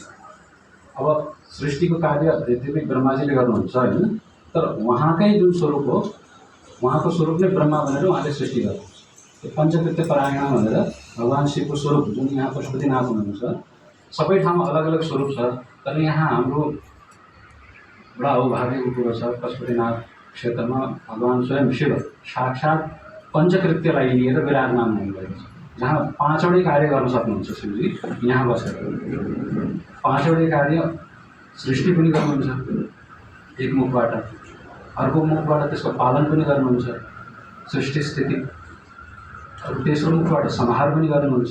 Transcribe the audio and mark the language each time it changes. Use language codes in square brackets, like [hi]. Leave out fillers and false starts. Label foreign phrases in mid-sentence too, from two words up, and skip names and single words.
[ne] अब सृष्टिको कार्य यद्यपि ब्रह्माजीले गर्नुहुन्छ होइन, तर उहाँकै जुन स्वरूप हो उहाँको स्वरूप नै ब्रह्मा भनेर उहाँले सृष्टि गर्नुहुन्छ। त्यो पञ्चकृत्य परायण भनेर भगवान् शिवको स्वरूप जुन यहाँ पशुपतिनाथ हुनुहुन्छ, सबै ठाउँमा अलग अलग स्वरूप छ। तर यहाँ हाम्रो बडा अभाग्यको कुरो छ, पशुपतिनाथ क्षेत्रमा भगवान् स्वयं शिव साक्षात् पञ्चकृत्यलाई लिएर विराजमान हुनुभएको छ, जहाँ पाँचवटै कार्य गर्न सक्नुहुन्छ शिवजी यहाँ बसेर। पाँचवटै कार्य सृष्टि पनि गर्नुहुन्छ एक मुखबाट, अर्को मुखबाट त्यसको पालन पनि गर्नुहुन्छ, सृष्टि स्थिति, तेस्रो मुखबाट संहार पनि गर्नुहुन्छ।